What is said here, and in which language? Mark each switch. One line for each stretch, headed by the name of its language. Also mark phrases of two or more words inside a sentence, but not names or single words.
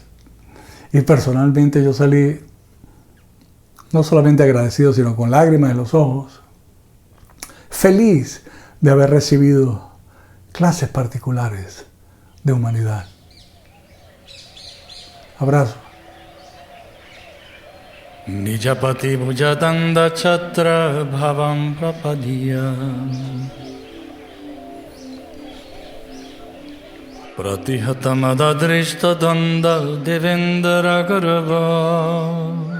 Spanish: Y personalmente yo salí no solamente agradecido, sino con lágrimas en los ojos, feliz de haber recibido clases particulares de humanidad. Abrazo.
Sanskrit: Nijapati bhujatanda chatra bhavam prapadya Pratihatamada danda devendra garva